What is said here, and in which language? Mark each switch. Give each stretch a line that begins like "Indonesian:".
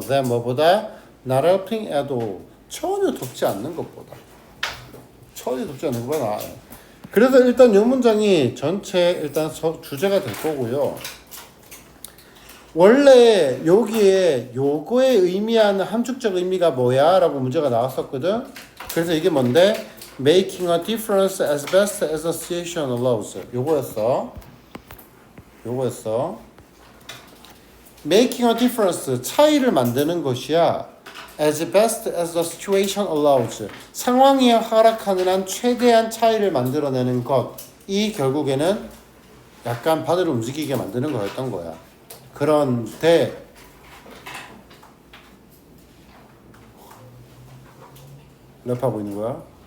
Korean: than 뭐보다
English: not helping at all
Korean: 전혀 돕지 않는 것보다 전혀 돕지 않는 것보다 나아요. 그래서 일단 이 문장이 전체 일단 주제가 될 거고요. 원래 여기에 요거에 의미하는 함축적 의미가 뭐야? 라고 문제가 나왔었거든. 그래서 이게 뭔데?
English: Making a difference as best as the situation allows.
Korean: 요거였어.
English: Making a difference,
Korean: 차이를 만드는 것이야.
English: As best as the situation allows.
Korean: 상황이 허락하는 한 최대한 차이를 만들어내는 것. 이 결국에는 약간 바늘을 움직이게 만드는 거였던 거야. 그런데 랩하고 있는 거야?